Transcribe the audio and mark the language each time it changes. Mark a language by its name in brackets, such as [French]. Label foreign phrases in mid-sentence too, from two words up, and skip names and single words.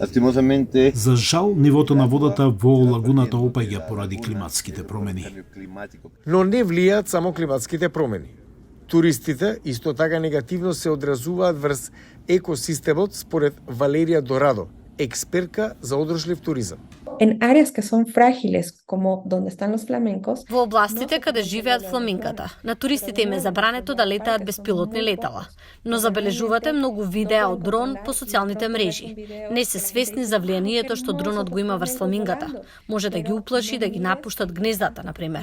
[Macedonian] За жал, нивото на водата во лагуната опаѓа поради климатските промени. Но не влијаат само климатските промени. Туристите исто така негативно се одразуваат врз екосистемот според Валерија Дорадо, експертка за одржлив туризам. [Spanish] En áreas que son frágiles, como donde están los flamencos. [Macedonian] Во областите каде живеат фламингата, на туристите им е забрането да летаат безпилотни летала, но забележувате многу видеа од дрон по социјалните мрежи. Не се свесни за влијанието што дронот го има врз фламингата. Може да ги уплаши, да ги напуштат гнездата, например.